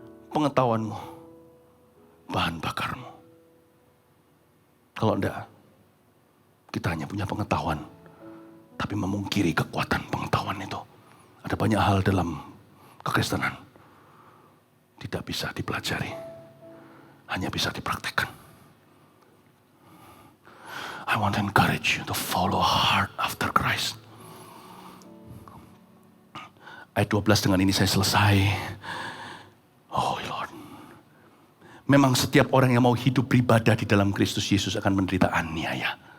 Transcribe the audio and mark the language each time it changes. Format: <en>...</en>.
<id>Pengetahuanmu, bahan bakarmu. Kalau enggak, kita hanya punya pengetahuan, tapi memungkiri kekuatan pengetahuan itu. Ada banyak hal dalam kekristenan tidak bisa dipelajari, hanya bisa dipraktekkan.</id> <en>I want to encourage you to follow hard after Christ.</en> <id>Ayat 12, dengan ini saya selesai.</id> <en>Oh Lord,</en> <id>memang setiap orang yang mau hidup beribadah di dalam Kristus Yesus akan menderita aniaya.</id>